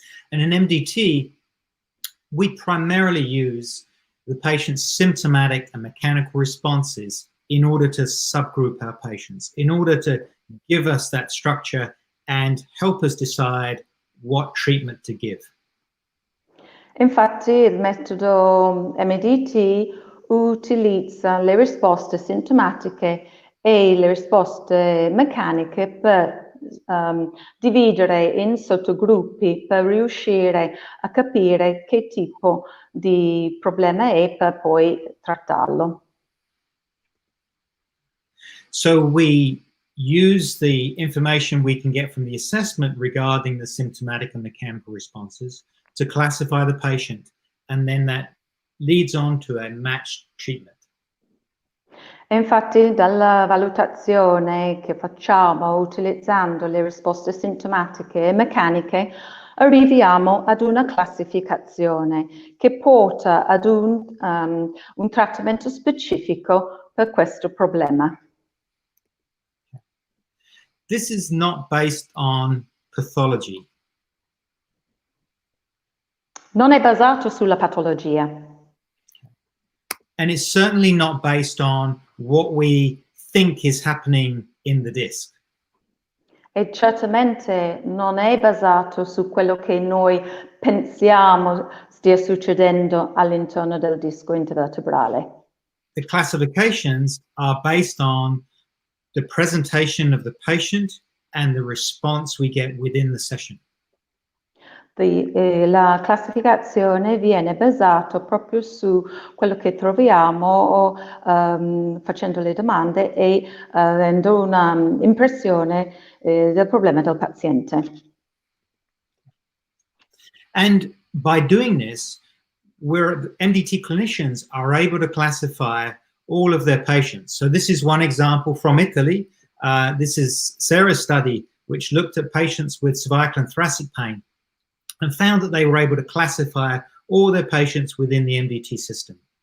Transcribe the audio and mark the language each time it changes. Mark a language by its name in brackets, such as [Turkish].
[English] And in MDT, we primarily use the patient's symptomatic and mechanical responses in order to subgroup our patients, in order to give us that structure and help us decide what treatment to give. [Italian] Infatti il metodo MDT utilizza le risposte sintomatiche e le risposte meccaniche per dividere in sottogruppi per riuscire a capire che tipo di problema è per poi trattarlo. [English] So we use the information we can get from the assessment regarding the symptomatic and mechanical responses to classify the patient, and then that leads on to a matched treatment. [Italian] E infatti dalla valutazione che facciamo utilizzando le risposte sintomatiche e meccaniche arriviamo ad una classificazione che porta ad un trattamento specifico per questo problema. [English] This is not based on pathology. [Italian] Non è basato sulla patologia. [English] And it's certainly not based on what we think is happening in the disc. [Italian] E certamente non è basato su quello che noi pensiamo stia succedendo all'interno del disco intervertebrale. [English] The classifications are based on the presentation of the patient and the response we get within the session. [Italian] La classificazione viene basata proprio su quello che troviamo facendo le domande e avendo un'impressione del problema del paziente. [English] And by doing this, MDT clinicians are able to classify all of their patients. So this is one example from Italy. This is Sara's study, which looked at patients with cervical and thoracic pain and found that they were able to classify all their patients within the MDT system.